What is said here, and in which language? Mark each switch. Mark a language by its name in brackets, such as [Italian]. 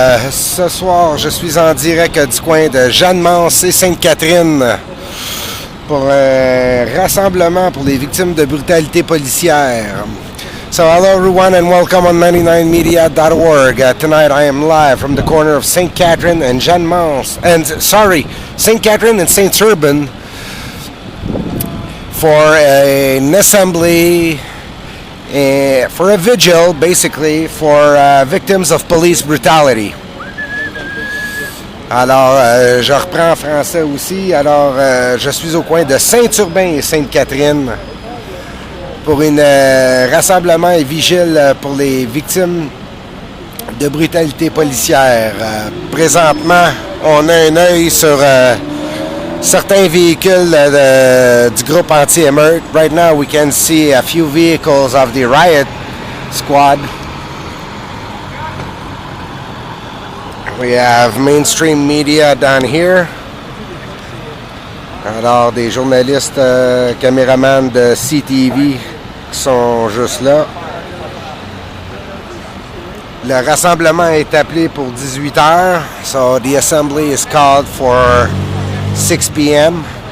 [French] Ce soir, je suis en direct du coin de Jeanne-Mance et Sainte-Catherine pour un rassemblement pour les victimes de brutalité policière. [English] So hello everyone and welcome on 99media.org. Tonight I am live from the corner of St. Catherine and Jeanne-Mance, St. Catherine and Saint-Urbain for an assembly, for a vigil, basically, for victims of police brutality. [French] Alors, je reprends en français aussi. Alors, je suis au coin de Saint-Urbain et Sainte-Catherine pour un rassemblement et vigile pour les victimes de brutalité policière. Présentement, on a un œil sur certains véhicules du groupe anti-Emert. [English] Right now, we can see a few vehicles of the riot squad. We have mainstream media down here. [French] Alors, des journalistes, caméramans de CTV qui sont juste là. Le rassemblement est appelé pour 18 heures. [English] So, the assembly is called for 6 p.m.